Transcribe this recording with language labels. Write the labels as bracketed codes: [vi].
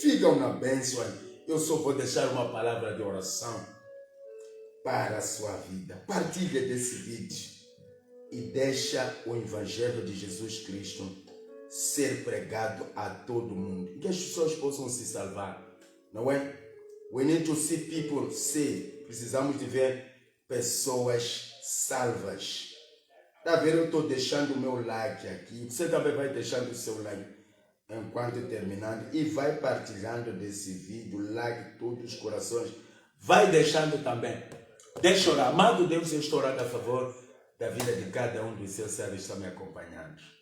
[pt] Ficam na bênção. Eu só vou deixar uma palavra de oração para a sua vida. Partilha desse vídeo e deixa o Evangelho de Jesus Cristo ser pregado a todo mundo. Que as pessoas possam se salvar, não é? [en] We need to see people saved. [pt] Precisamos de ver pessoas salvas. Está vendo? Eu estou deixando o meu like aqui. Você também vai deixando o seu like enquanto terminando. E vai partilhando desse vídeo. Like todos os corações. Vai deixando também. Deixa orar. Amado Deus, eu estou orando a favor da vida de cada um dos seus servos que estão me acompanhando.